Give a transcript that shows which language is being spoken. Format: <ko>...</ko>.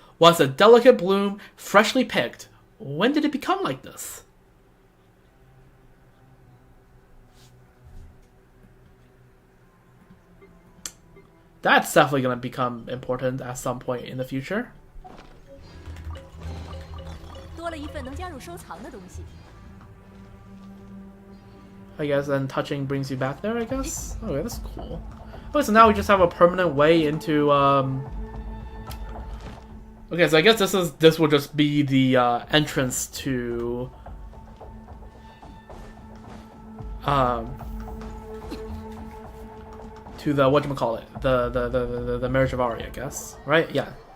<en>Was a delicate bloom, freshly picked. When did it become like this? That's definitely going to become important at some point in the future.</en> <zh>多了一份能加入收藏的东西。</zh> <en>I guess then touching brings you back there, I guess? Okay, that's cool. Okay, so now we just have a permanent way into, Okay, so I guess this will just be the, entrance to, to the, whatchamacallit, the marriage of Ari, I guess. Right? Yeah.</en>